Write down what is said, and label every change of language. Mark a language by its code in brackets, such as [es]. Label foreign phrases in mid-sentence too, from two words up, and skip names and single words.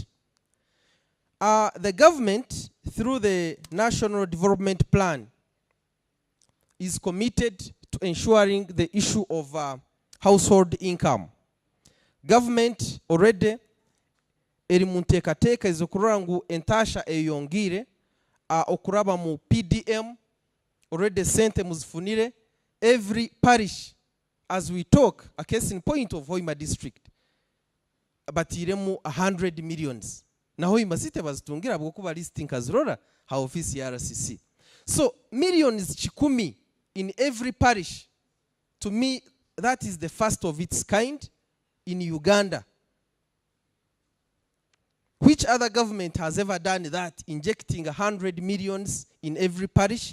[en] The government, through the National Development Plan, is committed to ensuring the issue of household income. Government already [nyo] eri munteekateeka ezokurora ngu entasha eyongire okuraba mu PDM already sente muzifunire [en] every parish as we talk, a case in point of Hoima district [nyo] batiremu 100 millions na Hoima site bazitungira bwokuba listing kazirora ha office ya RCC. [en] So millions chikumi in every parish, to me that is the first of its kind in Uganda. Which other government has ever done that, injecting 100 millions in every parish?